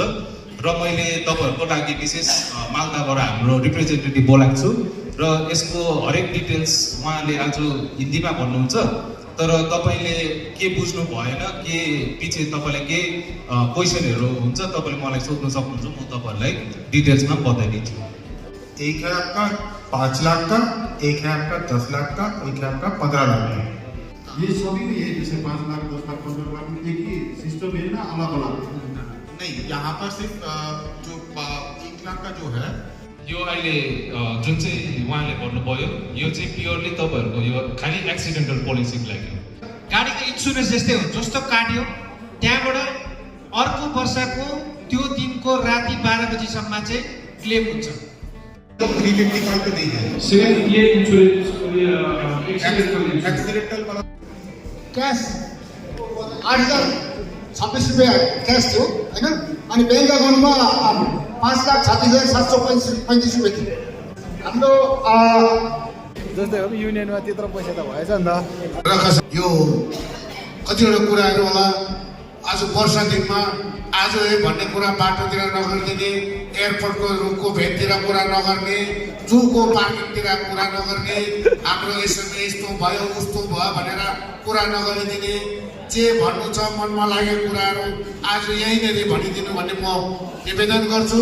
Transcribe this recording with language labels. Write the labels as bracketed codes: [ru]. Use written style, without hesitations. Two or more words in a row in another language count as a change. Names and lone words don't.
[ne] र मैले तपाईँहरूको लागि विशेष मालदाबाट हाम्रो रिप्रेजेन्टेटिभ बोलाएको छु र यसको हरेक डिटेल्स उहाँले आज हिन्दीमा भन्नुहुन्छ, तर तपाईँले के बुझ्नु भएन, के पछि तपाईँलाई के क्वेसनहरू हुन्छ तपाईँले मलाई सोध्न सक्नुहुन्छ, म तपाईँहरूलाई डिटेल्समा बताइदिन्छु। [hi] एक है आपका 5 लाख का, एक है आपका 10 लाख का, एक है आपका 15 लाख का। ये सभी में है, जैसे 5 लाख 10 लाख 15 लाख में एक ही सिस्टम है ना, अलग अलग? नहीं, यहाँ पर सिर्फ जो 1 लाख का जो है [ne] यो अहिले जुन चाहिँ उहाँले भन्नुभयो यो चाहिँ प्योरली तपाईँहरूको यो खालि [en] accidental policyको [ne] लागि हो। गाडीको इन्सुरेन्स जस्तै हो, जस्तो काट्यो त्यहाँबाट अर्को वर्षको त्यो दिनको राति 12 बजीसम्म चाहिँ क्लेम हुन्छ। [hi] 355 पे नहीं है सेम ये इंश्योरेंस एक्सीडेंटल वाला। [ne] क्यास 8,026 रुपियाँ क्यास थियो होइन, अनि [en] bank accountमा [ne] 5,36,735 रुपियाँ थियो। हाम्रो जस्तै हो युनियनमा त्यत्रो पैसा त भएछ नि त। यो कतिवटा कुराहरू होला, आज वर्षा दिनमा आज भन्ने कुरा बाटोतिर नगरिदिने, एयरपोर्टको रुखको भेटतिर कुरा नगर्ने, जूको पार्किङतिर कुरा नगर्ने, हाम्रो यसरी यस्तो भयो उस्तो भयो भनेर कुरा नगरिदिने, जे भन्नु छ मनमा लागेको कुराहरू आज यहीँनिर भनिदिनु भन्ने म निवेदन गर्छु।